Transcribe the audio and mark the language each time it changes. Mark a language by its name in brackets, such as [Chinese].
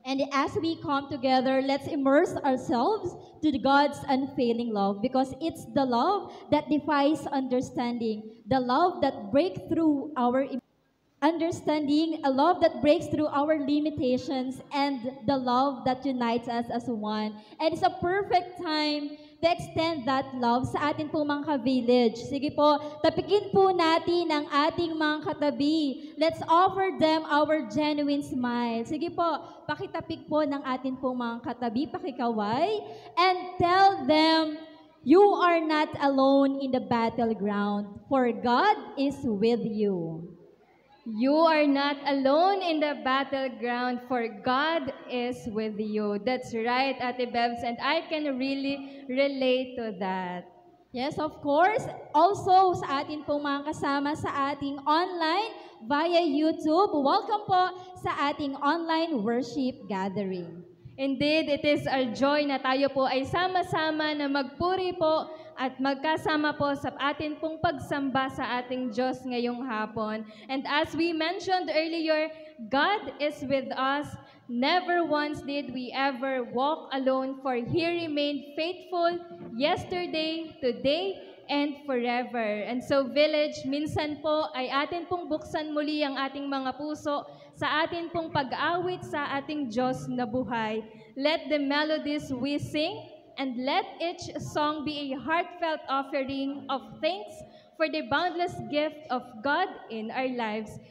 [English] And as we come together, let's immerse ourselves to God's unfailing love because it's the love that defies understanding, the love that breaks through our understanding, a love that breaks through our limitations, and the love that unites us as one. And it's a perfect time to extend that love [Filipino] sa atin po mga ka-village. Sige po, tapikin po natin ang ating mga katabi. [English] Let's offer them our genuine smile. [Filipino] Sige po, pakitapik po ng atin po mga katabi, pakikaway, [English] and tell them, you are not alone in the battleground, for God is with you. You are not alone in the battleground, for God is with you. That's right, Ate Bebs, and I can really relate to that. Yes, of course. Also, [Filipino] sa atin pong mga kasama sa ating online via YouTube, welcome po sa ating online worship gathering. [English] Indeed, it is our joy [Filipino] na tayo po ay sama-sama na magpuri po at magkasama po sa atin pong pagsamba sa ating Diyos ngayong hapon. [English] And as we mentioned earlier, God is with us. Never once did we ever walk alone, for He remained faithful yesterday, today, and forever. And so, [Filipino] Village, minsan po ay atin pong buksan muli ang ating mga puso sa atin pong pag-awit sa ating Diyos na buhay. [English] Let the melodies we sing and let each song be a heartfelt offering of thanks for the boundless gift of God in our lives.